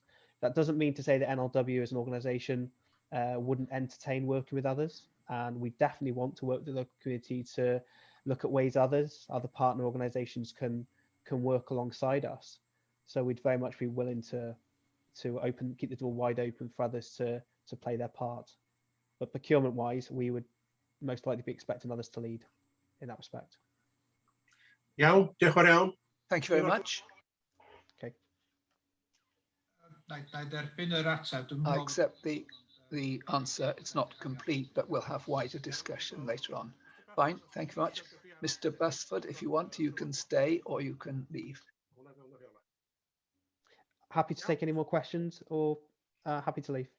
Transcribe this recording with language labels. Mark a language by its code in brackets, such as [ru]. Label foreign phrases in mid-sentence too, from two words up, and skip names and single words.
[en] That doesn't mean to say that NRW as an organisation wouldn't entertain working with others, and we definitely want to work with the local community to look at ways other partner organisations can can work alongside us. So we'd very much be willing to keep the door wide open for others to play their part. But procurement wise, we would most likely be expecting others to lead in that respect. [cy] Iawn, diolch yn fawr iawn. [en] Thank you very much. Okay. [cy] Na i derbyn yr ateb. Dwi'm yn [en] I [cy] meddwl- [en] accept the answer. It's not complete, but we'll have wider discussion later on. Fine, thank you very much. Mr. Busford, if you want, you can stay or you can leave. Happy to take any more questions or happy to leave.